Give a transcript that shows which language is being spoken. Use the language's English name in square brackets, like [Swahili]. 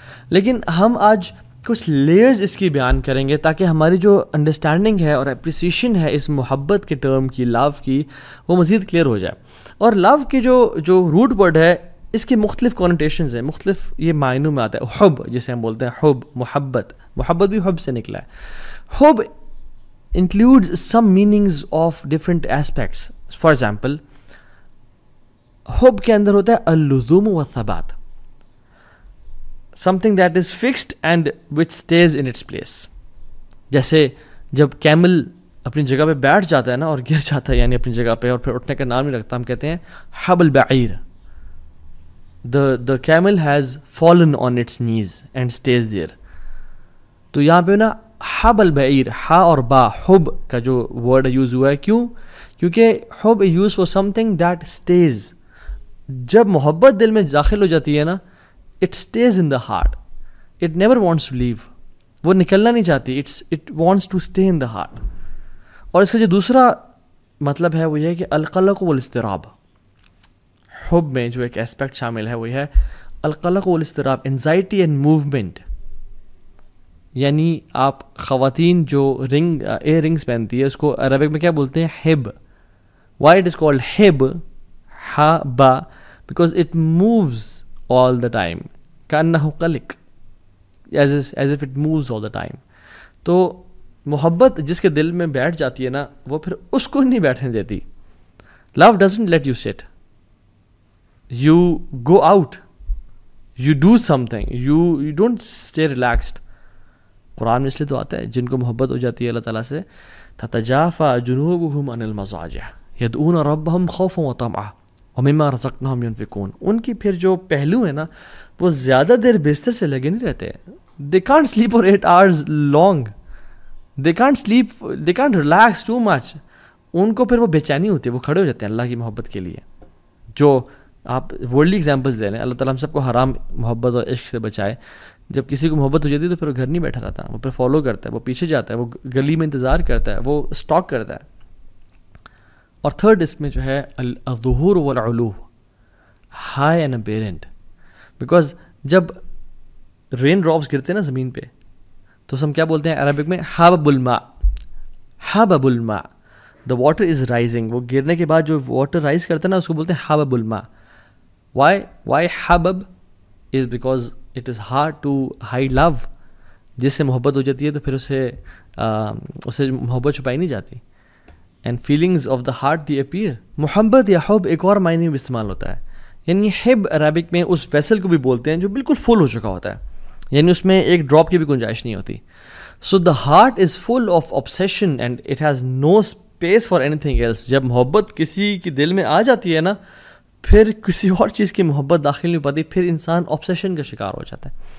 [Urdu] لیکن ہم آج کچھ لیئرز اس کی بیان کریں گے تاکہ ہماری جو انڈرسٹینڈنگ ہے اور اپریسیشن ہے اس محبت کے ٹرم کی, لو کی, وہ مزید کلیئر ہو جائے. اور لو کے جو روٹ ورڈ ہے, اس کے مختلف کونوٹیشنز ہیں, مختلف یہ معنوں میں آتا ہے. حب جسے ہم بولتے ہیں, حب, محبت بھی حب سے نکلا ہے. [English] حب includes some meanings of different aspects. [Urdu] For example, حب کے اندر ہوتا ہے [Arabic] اللزوم والثبات, [English] something that is fixed and which stays in its place. [Urdu] جیسے جب کیمل اپنی جگہ پہ بیٹھ جاتا ہے نا اور گر جاتا ہے, یعنی اپنی جگہ پہ, اور پھر اٹھنے کا نام نہیں رکھتا, ہم کہتے ہیں [Arabic] حب البعیر. [English] the camel has fallen on its knees and stays there. [Urdu] تو یہاں پہ نا حب البعیر, ہا اور با, حب کا جو ورڈ یوز ہوا ہے, کیوں؟ کیونکہ حب use for [English] something that stays. [Urdu] جب محبت دل میں داخل ہو جاتی ہے نا, [English] it stays in the heart, it never wants to leave. [Urdu] وہ نکلنا نہیں چاہتی, [English] It wants to stay in the heart. [Urdu] اور اس کا جو دوسرا مطلب ہے وہ یہ ہے کہ [Arabic] القلق والاضطراب, [Urdu] حب میں جو ایک اسپیکٹ شامل ہے وہ یہ ہے القلق والاضطراب, [English] Anxiety and movement. [Urdu] یعنی آپ خواتین جو ایئر رنگس پہنتی ہے اس کو عربک میں کیا بولتے ہیں؟ Hub. [English] why it is called ہب, ہا با, because it moves all the time, [Arabic] کانہ قلق, [English] As if it moves all the time. [Urdu] تو محبت جس کے دل میں بیٹھ جاتی ہے نا, وہ پھر اس کو نہیں بیٹھنے دیتی. [English] Love doesn't let you sit, you go out, you do something, you don't stay relaxed. [Urdu] قرآن میں اس لیے تو آتا ہے جن کو محبت ہو جاتی ہے اللہ تعالیٰ سے, [Arabic] تتجافى جنوبهم عن المضاجع يدعون ربهم خوفا وطمعا ومما رزقناهم ينفقون. [Urdu] ان کی پھر جو پہلو ہے نا وہ زیادہ دیر بستر سے لگے نہیں رہتے. [English] they can't sleep for 8 hours long, they can't sleep, they can't relax too much. [Urdu] ان کو پھر وہ بے چینی ہوتی ہے, وہ کھڑے ہو جاتے ہیں اللہ کی محبت کے لیے. جو آپ ورلڈلی ایگزامپلس دے رہے ہیں, اللہ تعالیٰ ہم سب کو حرام محبت اور عشق سے بچائے. جب کسی کو محبت ہو جاتی ہے تو پھر وہ گھر نہیں بیٹھا رہتا, وہ پھر فالو کرتا ہے, وہ پیچھے جاتا ہے, وہ گلی میں انتظار کرتا ہے, وہ اسٹاک کرتا ہے. اور تھرڈ اس میں جو ہے [Arabic] الظہور والعلو, [English] High and apparent. [Urdu] بیکاز جب رین ڈراپس گرتے ہیں نا زمین پہ تو ہم کیا بولتے ہیں عربک میں؟ [Arabic] حبب الماء, [Urdu] حبب الماء, [English] The water is rising. [Urdu] وہ گرنے کے بعد جو واٹر رائز کرتا ہے نا اس کو بولتے ہیں حبب الماء. [English] Why حبب is because it is hard to hide love. [Urdu] جس سے محبت ہو جاتی ہے تو پھر اسے محبت چھپائی نہیں جاتی. [English] And feelings of the heart they appear. [Urdu] محبت یا حب ایک اور معنی میں استعمال ہوتا ہے, یعنی حب عربک میں اس ویسل کو بھی بولتے ہیں جو بالکل فل ہو چکا ہوتا ہے, یعنی اس میں ایک ڈراپ کی بھی گنجائش نہیں ہوتی. [English] So the heart is full of obsession and it has no space for anything else. [Urdu] جب محبت کسی کے دل میں آ جاتی ہے نا پھر کسی اور چیز کی محبت داخل نہیں ہو پاتی, پھر انسان obsession کا شکار ہو جاتا ہے.